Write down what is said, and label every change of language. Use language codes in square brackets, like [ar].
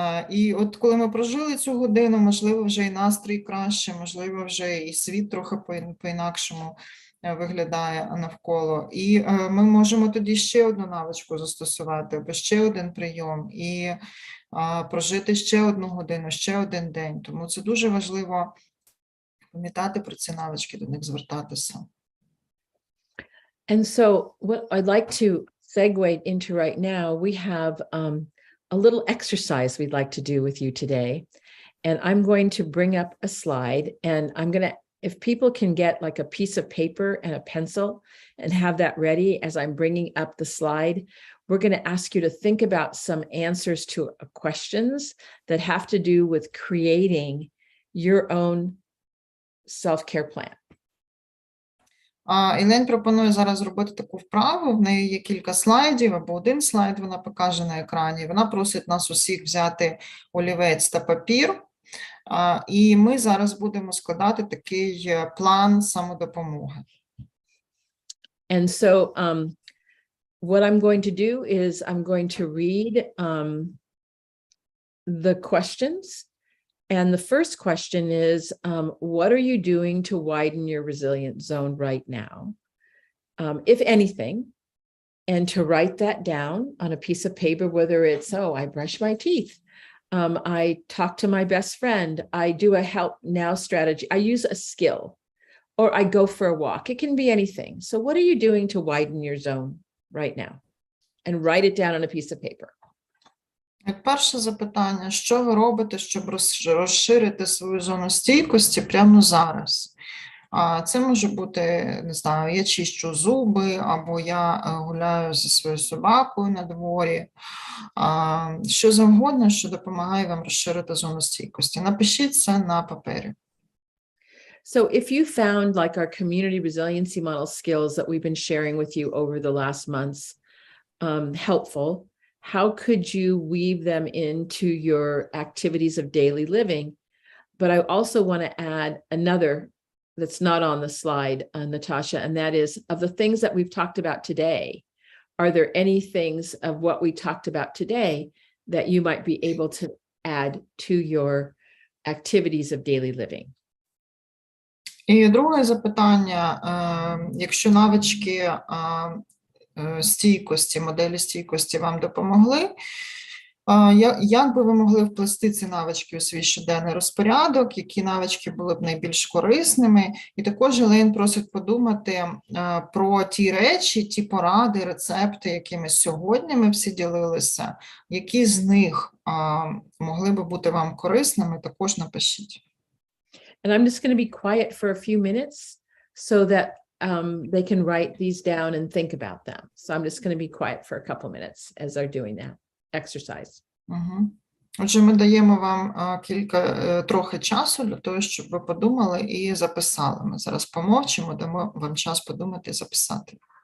[uk] І от коли ми прожили цю годину, можливо, вже і настрій краще, можливо, вже і світ трохи по-інакшому виглядає навколо. І ми можемо тоді ще одну навичку застосувати, або ще один прийом, і прожити ще одну годину, ще один день. Тому це дуже важливо пам'ятати про ці навички, до них звертатися. [en] And so what I'd like to segue into right now, we have a little exercise we'd like to do with you today. And I'm going to bring up a slide, and I'm going to, if people can get like a piece of paper and a pencil and have that ready as I'm bringing up the slide, we're going to ask you to think about some answers to questions that have to do with creating your own self-care plan. [uk] Елейн пропонує зараз зробити таку вправу, в неї є кілька слайдів, або один слайд вона покаже на екрані. Вона просить нас усіх взяти олівець та папір І ми зараз будемо складати такий план самодопомоги. [en] And so what I'm going to do is I'm going to read the questions. And the first question is, what are you doing to widen your resilient zone right now, if anything? And to write that down on a piece of paper, whether it's, oh, I brush my teeth, I talk to my best friend, I do a help now strategy, I use a skill, or I go for a walk. It can be anything. So what are you doing to widen your zone right now? And write it down on a piece of paper. [uk] Перше запитання, що ви робите, щоб розширити свою зону стійкості прямо зараз? Це може бути, не знаю, я чищу зуби, або я гуляю зі своєю собакою на дворі. Що завгодно, що допомагає вам розширити зону стійкості. Напишіть це на папері. [en] So if you found like our community resiliency model skills that we've been sharing with you over the last months helpful, how could you weave them into your activities of daily living? But I also want to add another that's not on the slide, Natasha, and that is, of the things that we've talked about today, are there any things of what we talked about today that you might be able to add to your activities of daily living? [uk] І друге запитання, якщо навички стійкості, моделі стійкості вам допомогли, як би ви могли вплести ці навички у свій щоденний розпорядок, які навички були б найбільш корисними? І також Елейн просить подумати про ті речі, ті поради, рецепти, якими сьогодні ми всі ділилися, які з них могли би бути вам корисними, також напишіть. [en] And I'm just going to be quiet for a few minutes so that they can write these down and think about them. So I'm just going to be quiet for a couple minutes as they're doing that exercise. [uk] Отже, ми даємо вам трохи часу для того, щоб ви подумали і записали. Ми зараз помовчимо, дамо вам час подумати і записати.